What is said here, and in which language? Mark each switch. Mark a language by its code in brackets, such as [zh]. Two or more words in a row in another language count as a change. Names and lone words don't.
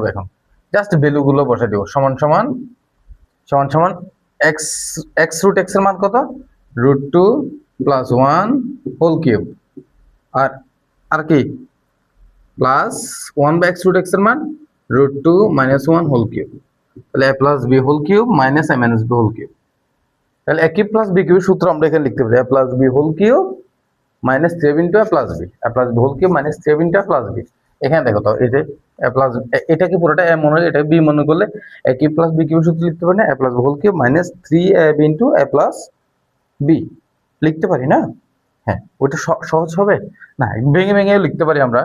[bn] এখন [en] just value [bn] গুলো বসে দেবো, সমান সমান [en] x x root x [bn] এর মান কত, √2 + 1 [en] whole cube, [bn] আর কি প্লাস 1/x [en] root x [bn] এর মান √2 - 1 [en] whole cube, [bn] তাহলে a + b [en] whole cube minus [bn] a - b [en] whole cube. [bn] তাহলে a [en] cube plus [bn] b কিউব সূত্র আমরা এখানে লিখতে পারি, a + b [en] whole cube minus [bn] 3 * a + b, a + b [en] whole cube minus [bn] 3 * a + b। এখানে দেখো তো এই যে এটাকে পুরোটা a মনে হলে এটা b মনে করলে a [en] cube plus [bn] b কিউব সূত্র লিখতে পারি না, a + b [en] whole cube minus [bn] 3ab * a + b লিখতে পারি না? হ্যাঁ, ওইটা সহজ হবে না, ভেঙে ভেঙে লিখতে পারি আমরা।